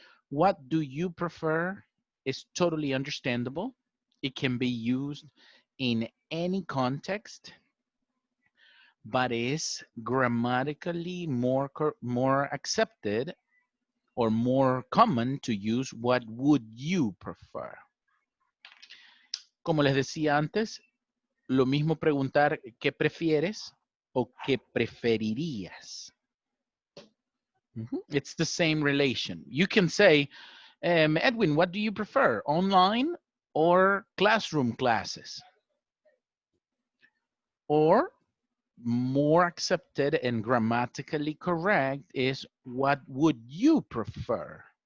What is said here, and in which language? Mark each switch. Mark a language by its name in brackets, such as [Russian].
[English] What do you prefer is totally understandable. It can be used in any context, but is grammatically more accepted or more common to use what would you prefer. [Spanish] Como les decía antes, lo mismo preguntar qué prefieres o qué preferirías. [English] It's the same relation. You can say, Edwin, what do you prefer, online or classroom classes? Or more accepted and grammatically correct is, what would you prefer?